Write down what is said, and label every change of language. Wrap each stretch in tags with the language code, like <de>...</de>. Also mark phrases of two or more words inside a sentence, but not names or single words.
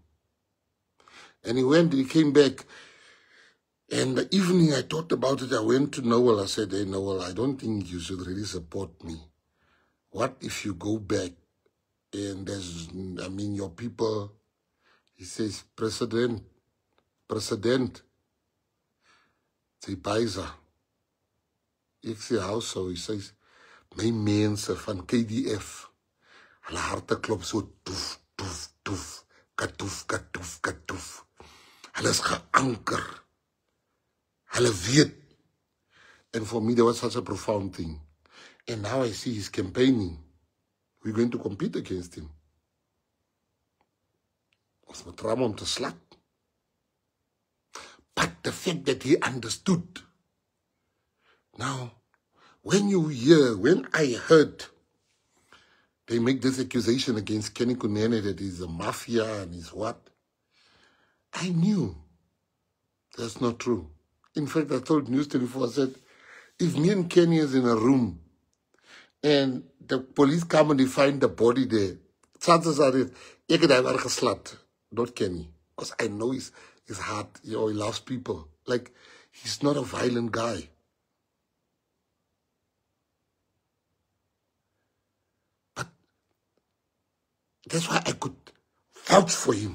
<en>And he came back, and the evening I thought about it, I went to Noel, I said, hey Noel, I don't think you should really support me. What if you go back and your people, he says, President, say Paisa.</en> <af>Ek sê,</af> <en>how so? He says,</en> <af>my mense van KDF, hulle harte klop so toef, toef, toef, katoef, katoef, katoef. Hulle is geanker. Hulle weet.</af> <en>And for me, that was such a profound thing. And now I see he's campaigning. We're going to compete against him.</en> <af>Ons moet ram om te slap.</af> <en>But the fact that he understood. Now, when I heard they make this accusation against Kenny Kunene that he's a mafia and he's what, I knew that's not true. In fact, I told News 24, I said, if me and Kenny is in a room and the police come and they find the body there, chances are that</en> <af>ek het hy geslat,</af> <en>not Kenny. Because I know his heart, he loves people. Like, he's not a violent guy. But that's why I could vouch for him.</en>